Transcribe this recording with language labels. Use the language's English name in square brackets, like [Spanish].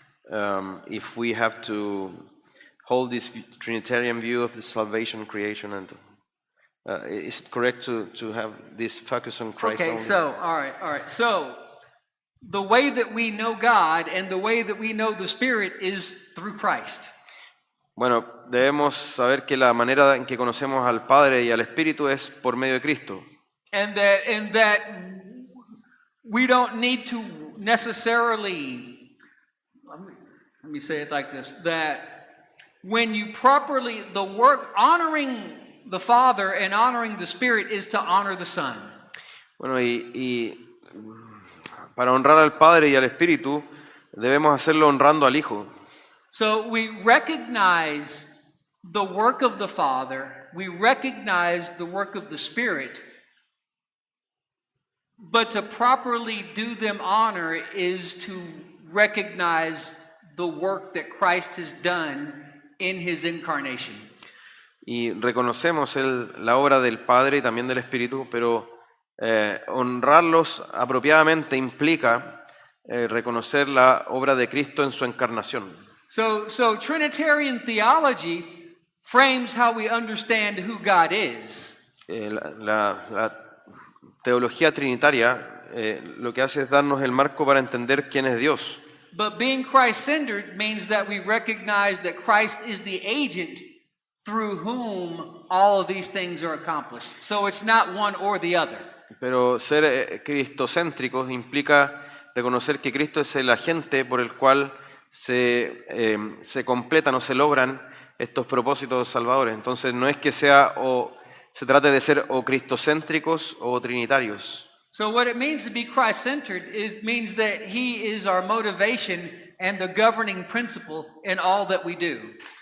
[English] If we have to hold this Trinitarian view of the salvation, creation, and is it correct to have this focus on Christ Okay, only? so all right. So the way that we know God and the way that we know the Spirit is through Christ. [Spanish] Bueno, debemos saber que la manera en que conocemos al Padre y al Espíritu es por medio de Cristo. [English] And that we don't need to necessarily, let me say it like this, that when you properly, the work, honoring the Father and honoring the Spirit is to honor the Son. [Spanish] Bueno, y para honrar al Padre y al Espíritu, debemos hacerlo honrando al Hijo. [English] So we recognize the work of the Father, we recognize the work of the Spirit, but to properly do them honor is to recognize the work that Christ has done in His incarnation. [Spanish] Y reconocemos la obra del Padre y también del Espíritu, pero honrarlos apropiadamente implica reconocer la obra de Cristo en su encarnación. [English] So Trinitarian theology frames how we understand who God is. [Spanish] La teología trinitaria lo que hace es darnos el marco para entender quién es Dios. [English] But being Christ-centered means that we recognize that Christ is the agent through whom all of these things are accomplished. So it's not one or the other. [Spanish] Pero ser cristocéntricos implica reconocer que Cristo es el agente por el cual se completan o se logran estos propósitos salvadores. Entonces no es que se trate de ser o cristocéntricos o trinitarios. [English] So what it means to be Christ-centered, it means that he is our motivation and the governing principle in all that we do.